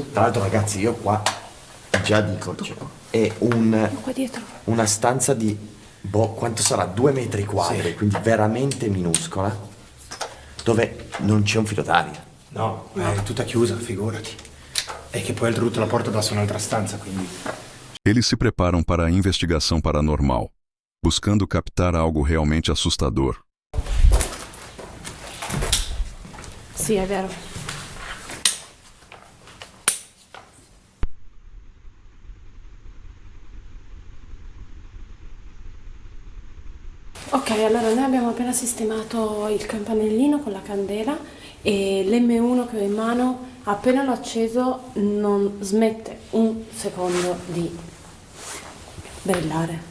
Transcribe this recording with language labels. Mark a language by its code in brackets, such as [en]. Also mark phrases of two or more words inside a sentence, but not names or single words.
[it] Tra l'altro ragazzi io qua già dico, cioè, è Qua dietro. una stanza di, quanto sarà? 2 metri quadri, quindi veramente minuscola, dove non c'è un filo d'aria. no, è tutta chiusa, figurati. E che poi oltretutto la porta dà su un'altra stanza, quindi... [pt] Eles se preparam para a investigação paranormal, buscando captar algo realmente assustador. [it] Sì, è vero. Ok, allora noi abbiamo appena sistemato il campanellino con la candela e l'M1 che ho in mano, appena l'ho acceso, non smette un secondo di brillare.